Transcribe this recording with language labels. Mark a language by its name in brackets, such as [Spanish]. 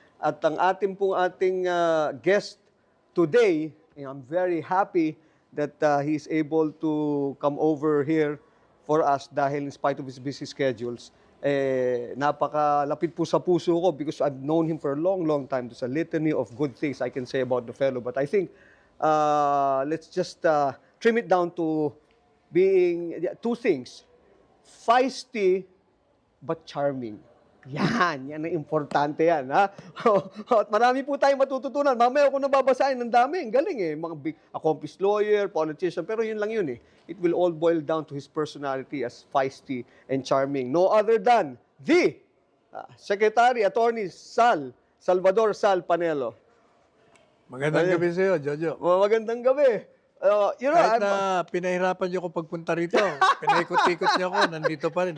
[Filipino] At ang ating [English] guest today, I'm very happy that he's able to come over here for us [Filipino] dahil [English] in spite of his busy schedules, [Filipino] napakalapit po sa puso ko [English] because I've known him for a long, long time. There's a litany of good things I can say about the fellow. But I think let's just trim it down to being two things. Feisty but charming. [Filipino] Yan ang importante yan, ha? At marami po tayong matututunan. Mamaya ako nababasahin, ng dami, ang galing eh. Mga [English] big accomplished lawyer, politician, [Filipino] pero yun lang yun eh. [English] It will all boil down to his personality as feisty and charming. No other than the Secretary Attorney Salvador Sal Panelo. [Filipino] Magandang gabi sa iyo, Jojo. Magandang gabi. Kahit na pinahirapan niyo ko pagpunta rito, pinaikot-ikot niyo ako, nandito pa rin.